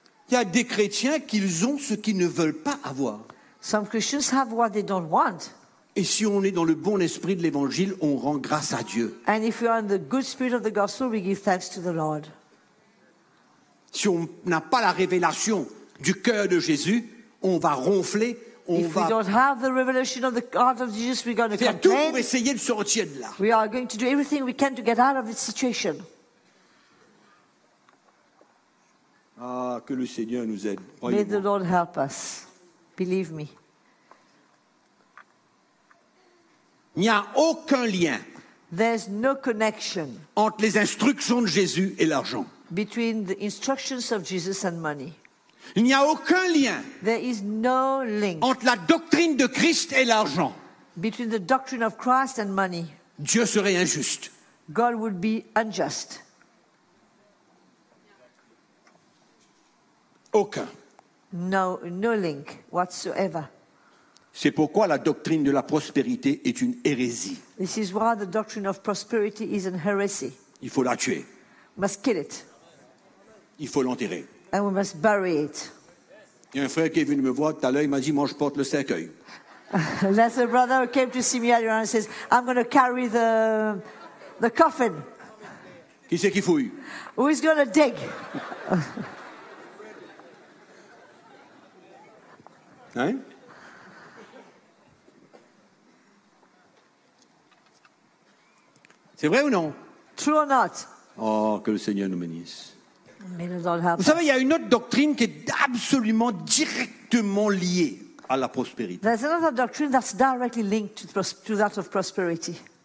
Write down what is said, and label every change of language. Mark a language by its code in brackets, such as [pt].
[fr] Il y a des chrétiens qui ont ce qu'ils ne veulent pas avoir. [en] Some Christians have what they don't want. [fr] Et si on est dans le bon esprit de l'évangile, on rend grâce à Dieu. [en] And if we are in the good spirit of the gospel, we give thanks to the Lord. [fr] Si on n'a pas la révélation du cœur de Jésus, on va ronfler, on [en] if [fr] va. [en] If we don't have the revelation of the heart of Jesus, we're going to complain. [fr] Faire tout pour essayer de sortir de là. [en] We are going to do everything we can to get out of this situation. [fr] Ah, que le Seigneur nous aide. [en] May the Lord help us. Believe me. [fr] Il n'y a aucun lien. [en] There's no connection. [fr] Entre les instructions de Jésus et l'argent. [en] Between the instructions of Jesus and money. [fr] Il n'y a aucun lien. [en] There is no link. [fr] Entre la doctrine de Christ et l'argent. [en] Between the doctrine of Christ and money. [fr] Dieu serait injuste. [en] God would be unjust. [fr] Aucun. [en] No link whatsoever. [fr] C'est pourquoi la doctrine de la prospérité est une hérésie. [en] This is why the doctrine of prosperity is an heresy. [fr] Il faut la tuer. [en] Must kill it. [fr] Il faut l'enterrer. [en] And we must bury it. [fr] Il y a un frère qui est venu me voir tout à l'heure, il m'a dit, moi je porte le cercueil. [en] There's a brother who came to see me earlier and says, I'm going to carry the coffin. [fr] Qui c'est qui fouille? [en] Who is going to dig? Hein? [fr] C'est vrai ou non? [en] True or not? [fr] Oh, que le Seigneur nous bénisse. [en] May the Lord help [fr] Vous savez, il y a une autre doctrine qui est absolument directement liée à la prospérité. [en] There's another doctrine that's directly linked to that of prosperity.